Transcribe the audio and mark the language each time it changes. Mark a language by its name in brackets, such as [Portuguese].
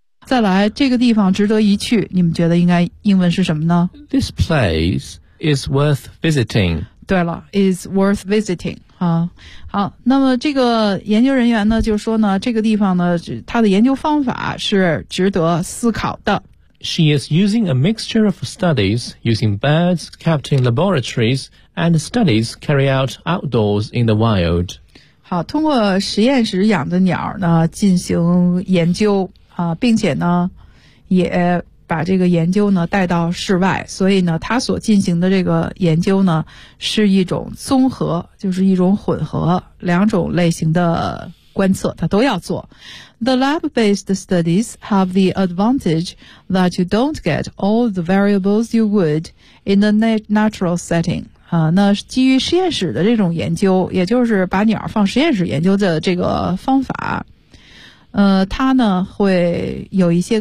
[Chinese] 再来这个地方值得一去，你们觉得应该英文是什么呢？ [English] this place is worth visiting。 [Chinese] 对了， [English] is worth visiting。 [Chinese] 好，那么这个研究人员呢就说呢，这个地方呢他的研究方法是值得思考的。 [English] She is using a mixture of studies using birds kept in laboratories and studies carried out outdoors in the wild. [Chinese] 好，通过实验室养的鸟呢进行研究啊，并且呢也把这个研究呢带到室外，所以呢他所进行的这个研究呢是一种综合，就是一种混合，两种类型的观测他都要做。 [English] The lab-based studies have the advantage that you don't get all the variables you would in a natural setting. [Chinese] 那基于实验室的这种研究，也就是把鸟放实验室研究的这个方法，它呢会有一些